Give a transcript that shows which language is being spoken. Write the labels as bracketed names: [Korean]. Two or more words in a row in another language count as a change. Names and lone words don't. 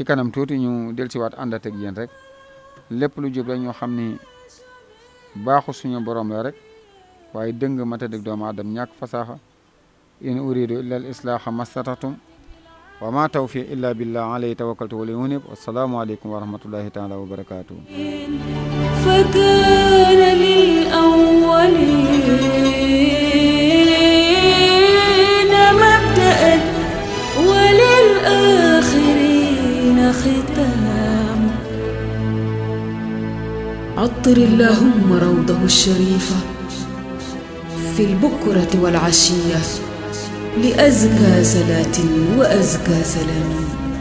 [Wolof] kanam tuuti ñu dellusiwaat àndat ak yéen rek lépp lu jub rek ñoo xam ni baaxu suñu borom la rek waaye dëng mata dëgg doomu aadam ñàkk fasaaxa [Arabic] إن أريد إلا الإصلاح ما استطعت وما توفيقي إلا بالله عليه توكلت وإليه أنيب السلام عليكم ورحمة الله تعالى وبركاته فكان للأولين مبدأ وللآخرين ختام عطر اللهم روضه الشريفة في البكرة والعشية لأزكى صلاة وأزكى سلام